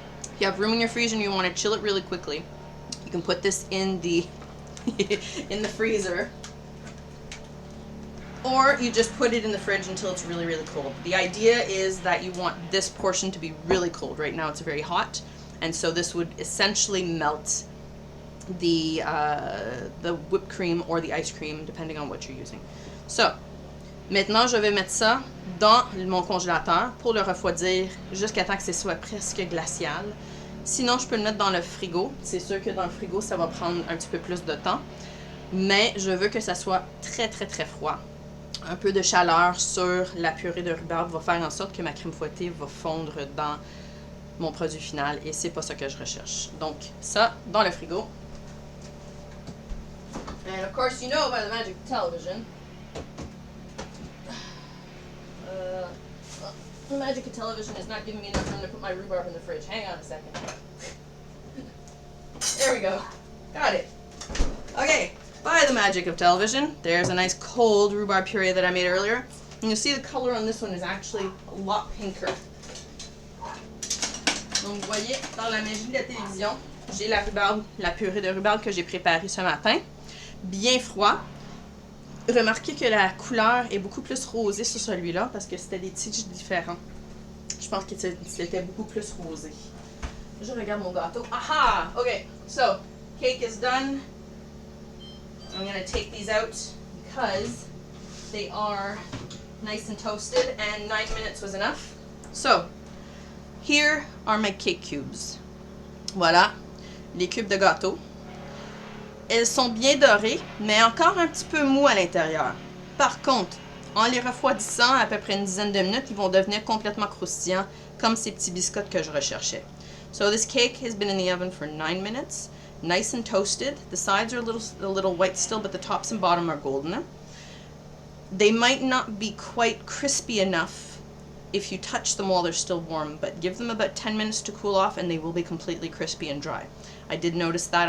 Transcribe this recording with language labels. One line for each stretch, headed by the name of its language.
English: If you have room in your freezer and you want to chill it really quickly, you can put this in the in the freezer, or you just put it in the fridge until it's really, really cold. The idea is that you want this portion to be really cold. Right now it's very hot, and so this would essentially melt the whipped cream or the ice cream, depending on what you're using.
French: So, maintenant, je vais mettre ça dans mon congélateur pour le refroidir jusqu'à temps que ce soit presque glacial. Sinon, je peux le mettre dans le frigo. C'est sûr que dans le frigo, ça va prendre un petit peu plus de temps. Mais je veux que ça soit très, très, très froid. Un peu de chaleur sur la purée de rhubarbe va faire en sorte que ma crème fouettée va fondre dans mon produit final. Et c'est pas ça que je recherche. Donc, ça, dans le frigo.
English: And of course, you know by the magic of television. The magic of television is not giving me enough room to put my rhubarb in the fridge. Hang on a second. There we go. Got it. Okay, by the magic of television, there's a nice cold rhubarb puree that I made earlier. And you'll see the color on this one is actually a lot pinker.
French: Donc, vous voyez, dans la magie de la télévision, j'ai la rhubarbe, la purée de rhubarbe que j'ai préparée ce matin. Bien froid. Remarquez que la couleur est beaucoup plus rosée sur celui-là parce que c'était des tiges différents. Je pense que c'était beaucoup plus rosé. Je regarde mon gâteau.
English: Aha! Okay, so cake is done. I'm going to take these out because they are nice and toasted and 9 minutes was enough. So, here are my cake cubes. Voilà.
French: les cubes de gâteau. Elles sont bien dorées, mais encore un petit peu mous à l'intérieur. Par contre, en les refroidissant à peu près une dizaine de minutes, ils vont devenir complètement croustillants, comme ces petits biscottes que je recherchais.
English: So this cake has been in the oven for 9 minutes, nice and toasted. The sides are a little white still, but the tops and bottom are golden. They might not be quite crispy enough if you touch them while they're still warm, but give them about 10 minutes to cool off and they will be completely crispy and dry. I did notice that.